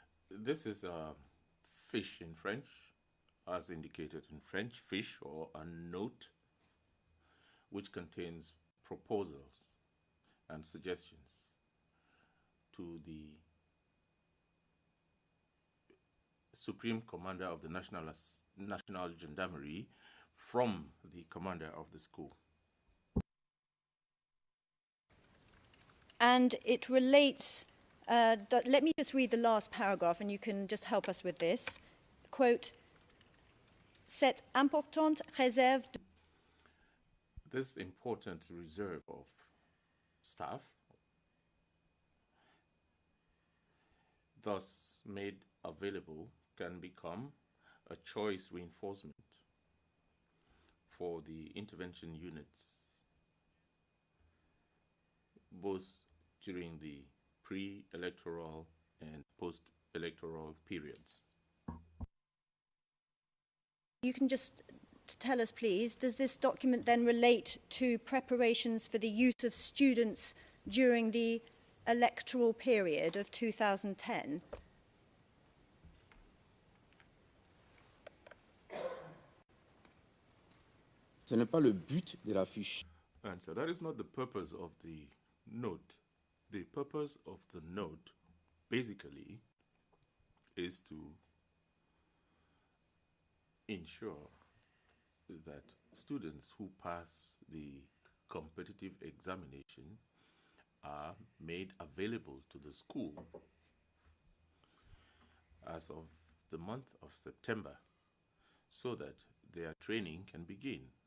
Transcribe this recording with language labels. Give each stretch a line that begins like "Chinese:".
English: This is a fiche in French, as indicated in French, fiche or a note which contains proposals and suggestions to the Supreme Commander of the National Gendarmerie from the commander of the school. And it relates, let me just read the last paragraph and you can just help us with this.
French: Quote, cette importante réserve de...
English: This important reserve of staff, thus made available, can become a choice reinforcement for the intervention units both during the pre-electoral and post-electoral periods. You can just tell us, please, does this document then relate to preparations for the use of students during the electoral period of 2010?
French: Ce n'est pas le but de la fiche.
English: Answer. That is not the purpose of the note. The purpose of the note, basically, is to ensure that students who pass the competitive examination are made available to the school as of the month of September so that their training can begin.